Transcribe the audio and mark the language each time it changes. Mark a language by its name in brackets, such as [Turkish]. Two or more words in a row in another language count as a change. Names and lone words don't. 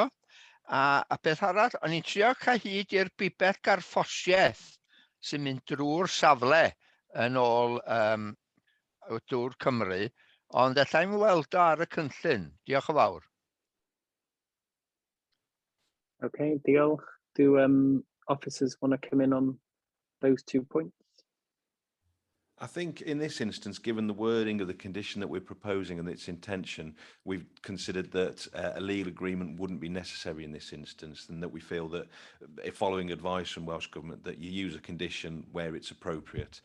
[Welsh] A beth arall, o'n i'n trio cael hyd i'r bibell garffosiaeth sy'n mynd drwy'r safle yn ôl dŵr Cymru, ond allai'm weld o ar y cynllun. Diolch yn fawr. Okay, diolch. [English] Do officers want to come in on those 2 points? I think in this instance, given the wording of the condition that we're proposing and its intention, we've considered that a legal agreement wouldn't be necessary in this instance, and that we feel that following advice from Welsh Government that you use a condition where it's appropriate.